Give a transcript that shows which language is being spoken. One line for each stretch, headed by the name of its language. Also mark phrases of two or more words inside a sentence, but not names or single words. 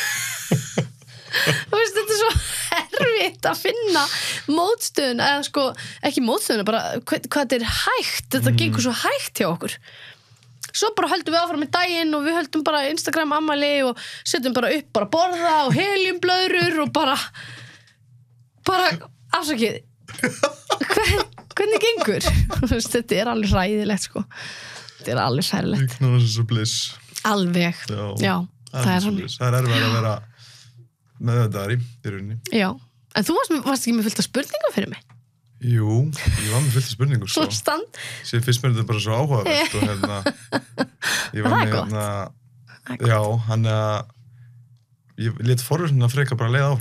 Icelandic: þú veist, þetta svo erfitt að finna mótstöðuna eða sko, ekki mótstöðuna bara hvað þetta hægt, þetta gengur svo hægt hjá okkur svo bara höldum við áfram í daginn og við höldum bara Instagram ammæli og setjum bara upp bara borða og heliumblöðrur og bara afsakið hvernig gengur þetta alveg hræðilegt sko þetta alveg hræðilegt
English: ignorance is a bliss
Icelandic: alveg, já það erfitt að vera með þetta í rauninni. Já, en þú varst ekki með fullt af spurningum fyrir mig? Jú, ég var með fullt af spurningum sko. Sér fyrst mér þetta bara svo áhugavert og ég var með já, hann ég lét forvörðin að freka bara leiða áfram.